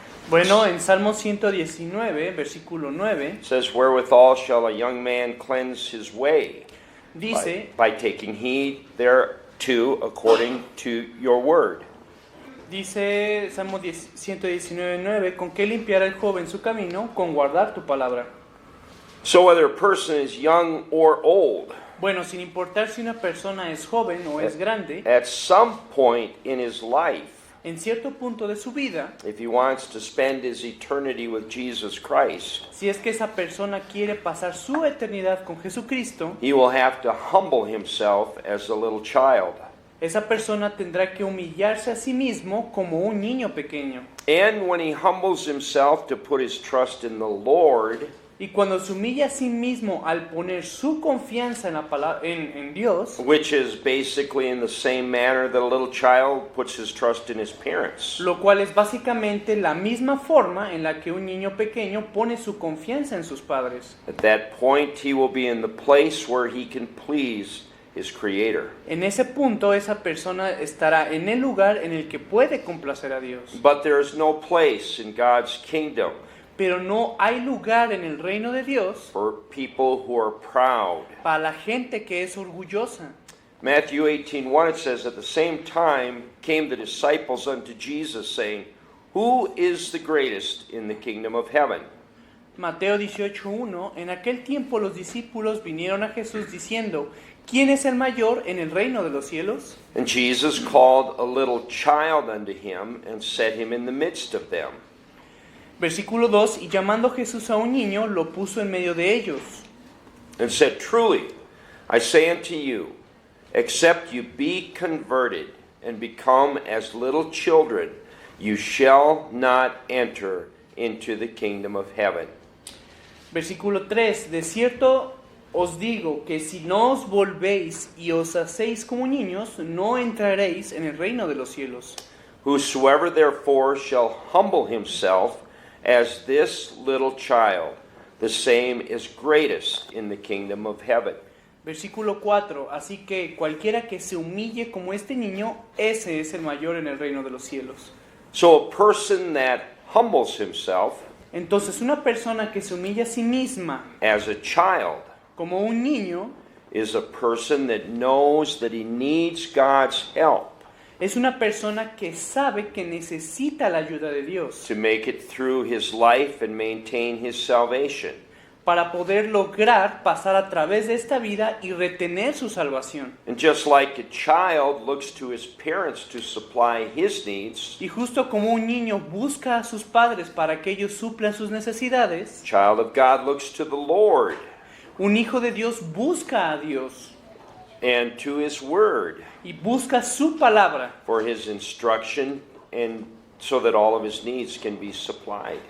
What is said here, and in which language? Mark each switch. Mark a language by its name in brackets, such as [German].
[Spanish] Bueno, en Salmo 119, versículo 9, [English] it says, "Wherewithal shall a young man cleanse his way? [Spanish] dice, [English] By taking heed thereto according to your word." [Spanish] Salmo 119, 9, ¿con qué limpiará el joven su camino? Con guardar tu palabra. [English] So whether a person is young or old, [Spanish] Bueno, sin importar si una persona es joven o es grande, [English] at some point in his life, [Spanish] en cierto punto de su vida, [English] if he wants to spend his eternity with Jesus Christ, [Spanish] si es que esa persona quiere pasar su eternidad con Jesucristo, [English] he will have to humble himself as a little child. [Spanish] esa persona tendrá que humillarse a sí mismo como un niño pequeño. [English] And when he humbles himself to put his trust in the Lord, [Spanish] Y cuando se humilla a sí mismo al poner su confianza en Dios, [English] which is basically in the same manner that a little child puts his trust in his parents, [Spanish] lo cual es básicamente la misma forma en la que un niño pequeño pone su confianza en sus padres. [English] at that point he will be in the place where he can please his Creator. [Spanish] En ese punto esa persona estará en el lugar en el que puede complacer a Dios. [English] But there is no place in God's kingdom [Spanish] Pero no hay lugar en el reino de Dios [English] for people who are proud. [Spanish] para la gente que es orgullosa. [English] Matthew 18:1, it says, "At the same time came the disciples unto Jesus, saying, Who is the greatest in the kingdom of heaven?" [Spanish] Mateo 18:1, en aquel tiempo los discípulos vinieron a Jesús diciendo, ¿quién es el mayor en el reino de los cielos? [English] And Jesus called a little child unto him and set him in the midst of them. [Spanish] Versículo 2, y llamando Jesús a un niño, lo puso en medio de ellos. [English] And said, Truly, I say unto you, except you be converted and become as little children, you shall not enter into the kingdom of heaven. [Spanish] Versículo 3, de cierto os digo que si no os volvéis y os hacéis como niños, no entraréis en el reino de los cielos. [English] Whosoever therefore shall humble himself as this little child, the same is greatest in the kingdom of heaven. [Spanish] Versículo 4, así que cualquiera que se humille como este niño, ese es el mayor en el reino de los cielos. [English] So a person that humbles himself [Spanish] Entonces una persona que se humilla a sí misma [English] as a child [Spanish] como un niño, [English] is a person that knows that he needs God's help [Spanish] es una persona que sabe que necesita la ayuda de Dios [English] to make it through his life and maintain his salvation. [Spanish] para poder lograr pasar a través de esta vida y retener su salvación. [English] And just like a child looks to his parents to supply his needs, [Spanish] Y justo como un niño busca a sus padres para que ellos suplan sus necesidades, [English] child of God looks to the Lord [Spanish] un hijo de Dios busca a Dios [English] and to his word [Spanish] y busca su palabra [English] for his instruction and so that all of his needs can be supplied.